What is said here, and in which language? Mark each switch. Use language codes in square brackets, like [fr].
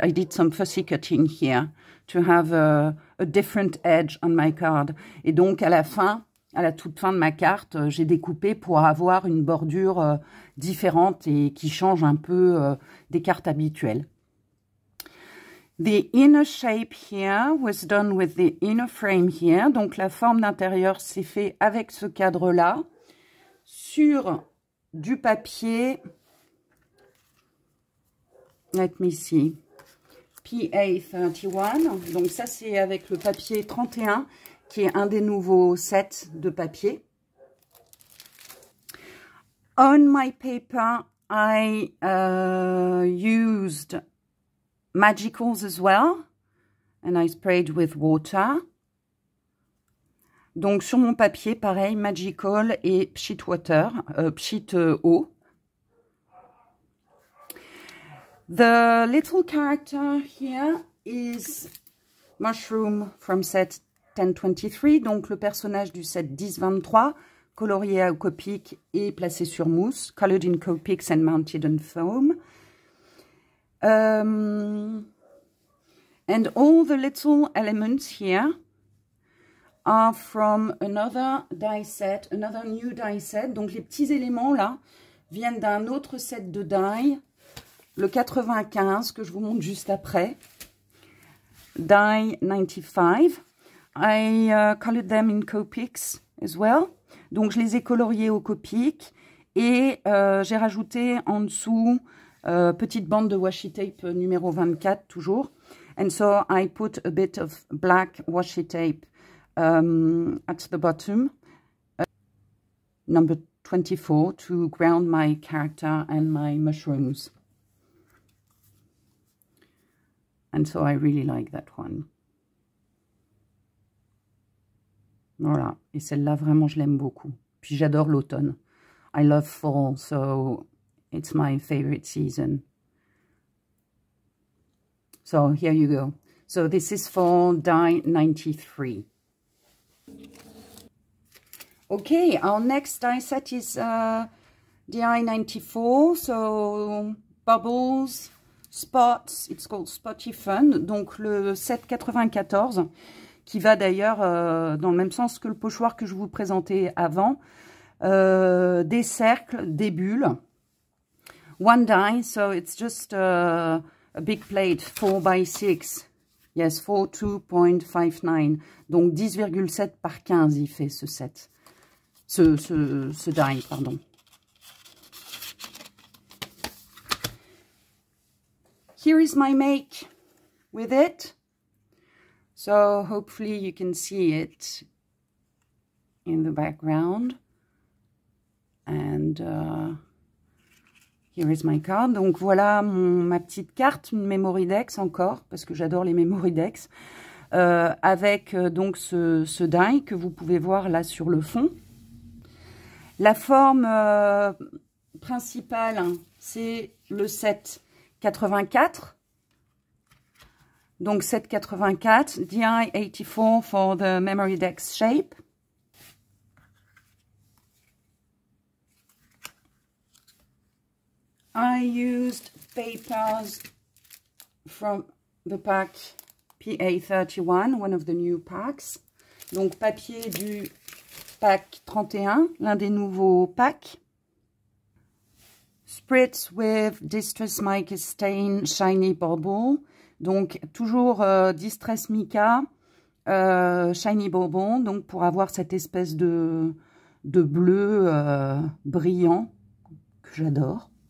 [en] I did some fussy cutting here to have a different edge on my card. [fr] Et donc, à la fin, à la toute fin de ma carte, j'ai découpé pour avoir une bordure différente et qui change un peu des cartes habituelles. [en] The inner shape here was done with the inner frame here. [fr] Donc la forme d'intérieur s'est fait avec ce cadre-là sur du papier. [en] Let me see. PA31. [fr] Donc ça c'est avec le papier 31 qui est un des nouveaux sets de papier. [en] On my paper I used magicals as well, and I sprayed with water. [fr] Donc sur mon papier, pareil, magical et pchit water, pchit eau. [en] The little character here is mushroom from set 1023, [fr] donc le personnage du set 1023, colorié à Copic et placé sur mousse, [en] colored in Copics and mounted on foam. And all the little elements here are from another die set, another new die set. [fr] Donc les petits éléments là viennent d'un autre set de die, le 95 que je vous montre juste après, die 95. [en] I colored them in Copics as well. [fr] Donc je les ai coloriés au Copic et j'ai rajouté en dessous petite bande de washi tape numéro 24 toujours. [en] And so I put a bit of black washi tape at the bottom, number 24, to ground my character and my mushrooms. And so I really like that one. [fr] Voilà, et celle-là vraiment je l'aime beaucoup. Puis j'adore l'automne. [en] I love fall, so it's my favorite season. So here you go. So this is for die 93. Okay, our next die set is die 94. So bubbles, spots, it's called Spotty Fun. [fr] Donc le set 94, qui va d'ailleurs dans le même sens que le pochoir que je vous présentais avant. Des cercles, des bulles. [en] One die, so it's just a big plate, 4 by 6. [fr] Yes, 42.59. Donc 10,7 par 15, il fait ce set. Ce die, pardon. [en] Here is my make with it. So hopefully you can see it in the background. And here is my card. [fr] Donc voilà ma petite carte, une memory dex encore, parce que j'adore les memory dex, avec donc ce die que vous pouvez voir là sur le fond. La forme principale, hein, c'est le set 84. Donc set 84, DI 84 [en] for the memory dex shape. I used papers from the pack PA31, one of the new packs. [fr] Donc papier du pack 31, l'un des nouveaux packs. [en] Spritz with Distress Mica Stain Shiny Bauble. [fr] Donc toujours Distress Mica Shiny Bauble, donc pour avoir cette espèce de bleu brillant que j'adore.